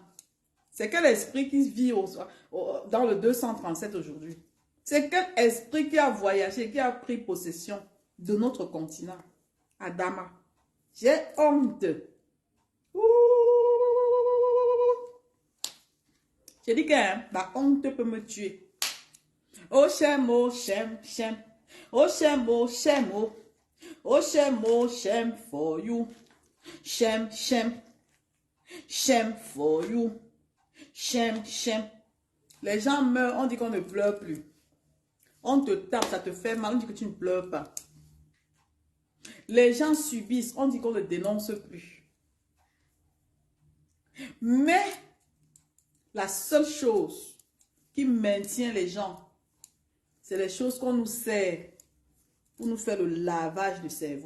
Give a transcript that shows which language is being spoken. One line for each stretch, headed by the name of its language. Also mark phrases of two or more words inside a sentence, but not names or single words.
French: C'est quel esprit qui vit dans le 237 aujourd'hui? C'est quel esprit qui a voyagé, qui a pris possession de notre continent? Adama. J'ai honte. J'ai dit que la honte peut me tuer.
English: Oh shemo, shem, shem. Oh shemo, shemo. Oh shemo, shem for you. Shem, shem. Shem for you. Shem, shem.
French: Les gens meurent, on dit qu'on ne pleure plus. On te tape, ça te fait mal, on dit que tu ne pleures pas. Les gens subissent, on dit qu'on ne dénonce plus. Mais la seule chose qui maintient les gens, c'est les choses qu'on nous sert pour nous faire le lavage du cerveau.